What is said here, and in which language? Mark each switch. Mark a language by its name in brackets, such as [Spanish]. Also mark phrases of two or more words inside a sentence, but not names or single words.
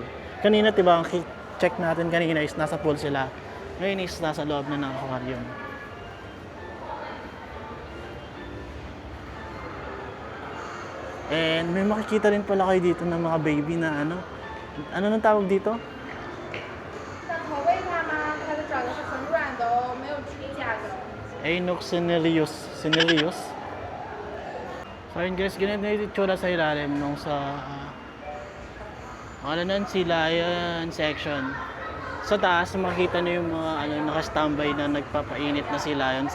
[Filipino] Kanina, diba, ang check natin kanina is nasa pool sila. Ngayon is nasa loob na ng aquarium. And may makikita rin pala kayo dito ng mga baby na ano nang tawag dito? [Chinese] 那投喂它吗？它的爪子是很软的哦，没有指甲的。 Ainoxenelius. Senelius. [Filipino] So yun guys, ganito na yung itsura sa ilalim nung sa Sea Lion section. Sa taas, makikita nyo yung mga naka-standby na nagpapainit na Sea Lion.